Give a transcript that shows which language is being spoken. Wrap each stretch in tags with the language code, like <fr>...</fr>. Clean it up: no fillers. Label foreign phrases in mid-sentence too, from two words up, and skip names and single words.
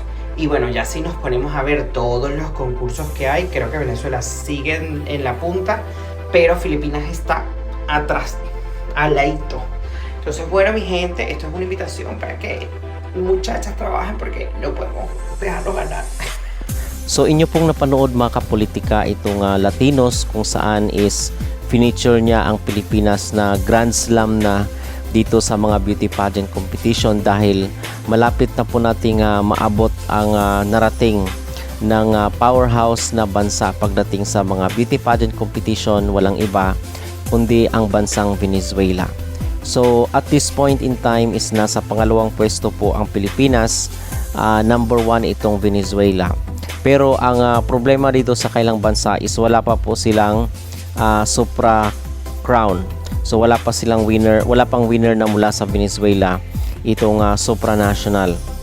<es>Y bueno, ya si nos ponemos a ver todos los concursos que hay, creo que Venezuela sigue en la punta, pero Filipinas está atrás, al ladito. Entonces, bueno, mi gente, esto es una invitación para que muchachas trabajen porque no podemos dejarlos ganar.</es> <tl>So inyo pong napanood mga kapolitika itong Latinos kung saan is finiture niya ang Pilipinas na Grand Slam na dito sa mga</tl> <en>beauty pageant competition</en> <tl>dahil malapit na po nating maabot ang narating ng powerhouse na bansa pagdating sa mga</tl> <en>beauty pageant competition,</en> <tl>walang iba kundi ang bansang Venezuela. So</tl> <en>at this point in time</en> <tl>is nasa pangalawang pwesto po ang Pilipinas, number 1 itong Venezuela. Pero ang problema dito sa kailang bansa is wala pa po silang Supra Crown. So wala pa silang winner, wala pang winner na mula sa Venezuela itong supranational.</tl>